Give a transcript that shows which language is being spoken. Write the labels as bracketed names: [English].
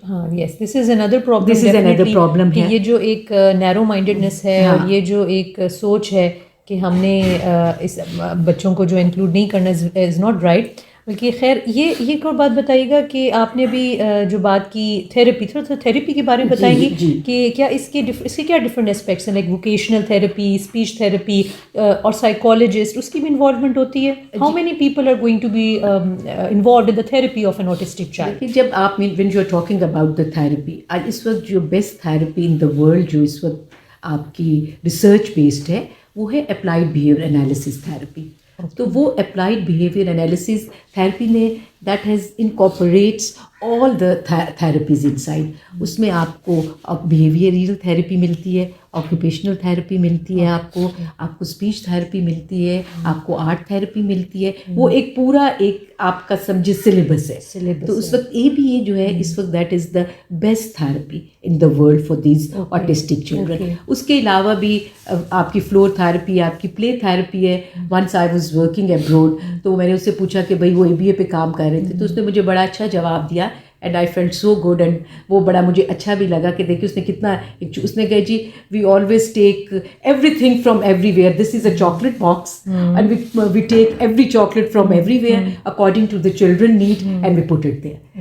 [Urdu] ہاں یس, [English] this is اندر problem [Urdu] ہے. یہ جو ایک نیرو مائنڈیڈنس ہے اور یہ جو ایک سوچ ہے کہ ہم نے اس بچوں کو جو انکلوڈ نہیں کرنا [English] Is not right. [Urdu] بلکہ خیر یہ ایک اور بات بتائیے گا کہ آپ نے بھی جو بات کی تھیراپی, تھوڑا سا تھیراپی کے بارے میں بتائیں گی کہ کیا اس کے کیا ڈفرینٹ اسپیکٹس ہیں, like vocational therapy, speech therapy اور سائیکالوجسٹ, اس کی بھی انوالومنٹ ہوتی ہے. [English] How many people are going to be involved in the therapy of an autistic child? [Urdu] جب آپ [English] when you are talking about the therapy, [Urdu] اس وقت جو best therapy in the world جو اس وقت آپ کی ریسرچ بیسڈ ہے وہ ہے اپلائڈ بیہیویئر انالیسس تھیراپی. [English] تو وہ applied behaviour analysis therapy نے that has incorporates all the therapies inside. [Urdu] اس میں آپ کو بیہیویئرل تھیراپی ملتی ہے, آکوپیشنل تھیراپی ملتی ہے, آپ کو اسپیچ تھیراپی ملتی ہے, آپ کو آرٹ تھیراپی ملتی ہے. وہ ایک پورا ایک آپ کا سمجھے سلیبس ہے. تو اس وقت ABA جو ہے اس وقت [English] That is the best therapy in the world for these autistic children. [Urdu] اس کے علاوہ بھی آپ کی فلور تھیراپی, آپ کی پلے تھیراپی ہے. [English] once I was working abroad [Urdu] تو میں نے اس سے پوچھا کہ بھائی وہ ABA پہ کام کر رہے تھے, تو اس نے مجھے بڑا اچھا جواب دیا [English] and I felt so good, and [Urdu] وہ بڑا مجھے اچھا بھی لگا کہ دیکھیے اس نے کتنا, اس نے کہا جی [English] We always take everything from everywhere, this is a chocolate box and we take every chocolate from everywhere according to the children need and we put it there.